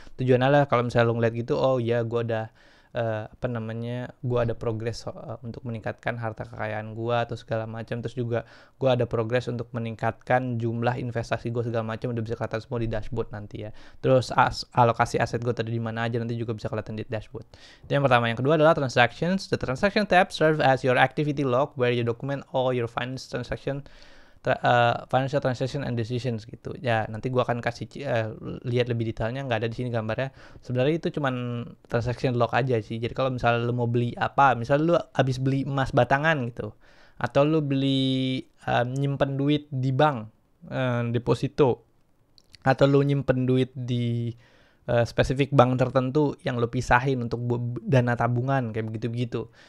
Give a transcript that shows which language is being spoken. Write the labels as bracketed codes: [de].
[id] Tujuannya lah kalau misalnya lo ngeliat gitu, oh ya gue ada gue ada progres untuk meningkatkan harta kekayaan gue atau segala macam, terus juga gue ada progres untuk meningkatkan jumlah investasi gue segala macam, udah bisa kelihatan semua di dashboard nanti ya. Terus alokasi aset gue tadi di mana aja nanti juga bisa kelihatan di dashboard. Itu yang pertama. Yang kedua adalah transactions. [en] The transaction tab serves as your activity log where you document all your financial transaction and decisions [id] gitu ya. Nanti gua akan kasih lihat lebih detailnya, nggak ada di sini gambarnya. Sebenarnya itu cuman transaction log aja sih. Jadi kalau misalnya lu mau beli apa, misalnya lu habis beli emas batangan gitu, atau lu beli nyimpen duit di bank, deposito, atau lu nyimpen duit di spesifik bank tertentu yang lo pisahin untuk dana tabungan kayak begitu-begitu.